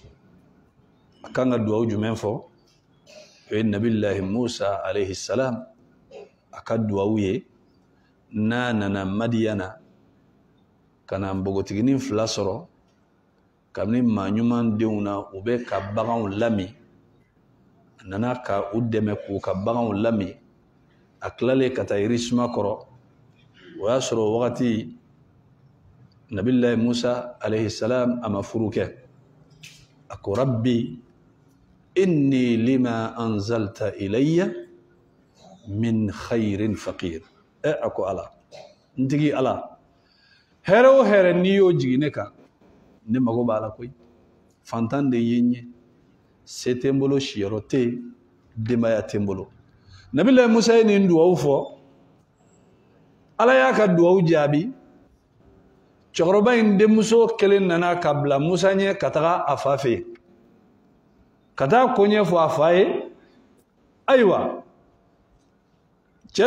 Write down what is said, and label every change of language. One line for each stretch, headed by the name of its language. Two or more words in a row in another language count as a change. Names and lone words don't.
Bambara: a kan ka duwawu jumɛn fɔ o ye nabilahi musa
Arabic: عليه السلام
Bambara: a ka duwawu ye n'a nana madiyana ka na npogotiginin fila sɔrɔ kabini maa ɲuman denw na u bɛ ka baganw lami a nana ka u dɛmɛ k'u ka baganw lami a tilalen ka taa yirisuma kɔrɔ o y'a sɔrɔ o wagati nabilahi musa
Arabic: عليه السلام
Bambara: a ma furu kɛ a ko
Arabic: رب إني لما أنزلت إلي من خير فقير
Bambara: a ko ala n tigi ala hɛrɛ o hɛrɛ n'i y'o jigin ne kan ne mago b'a la koyi fantan de ye n ye se tɛ n bolo siyɔrɔ tɛ yen denbaya tɛ n bolo nabilahi musa ye nin duwawu fɔ ala y'a ka duwawu jaabi cɛkɔrɔba in denmuso kelen nana ka bila musa ɲɛ ka taga a fa fɛ yen ka taa ko ɲɛfɔ a fa ye ayiwa cɛ